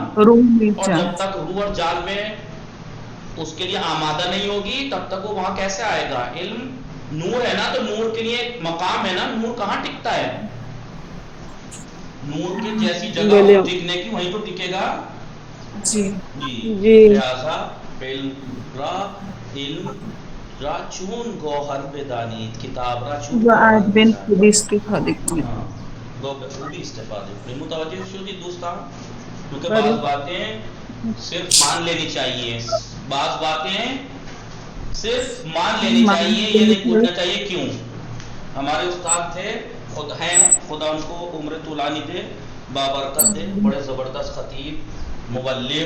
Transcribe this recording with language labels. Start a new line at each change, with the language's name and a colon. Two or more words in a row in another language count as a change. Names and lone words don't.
Urdu: اور جب تک روح اور جان میں اس کے لیے آمادہ نہیں ہوگی تب تک وہ وہاں کیسے آئے گا. علم نور ہے نا، تو نور کے لیے ایک مقام ہے نا. نور کہاں ٹکتا ہے؟ نور کی جیسی جگہ ہو ٹکنے کی وہیں تو ٹکے گا.
Persian: جی لہذا علم را چون گوہر بدانید، کتاب را چون گوہر بدانید. ہاں دو بخوبی استفادے. متوجہ شدید دوستان،
Urdu: کیونکہ بعض باتیں صرف مان لینی چاہیے، بعض باتیں صرف مان لینی چاہیے، یہ نہیں پوچھنا چاہیے کیوں. ہمارے استاد تھے، خود ہیں، خدا ان کو عمر طولانی دے، بابرکت دے، بڑے زبردست خطیب، مبلغ.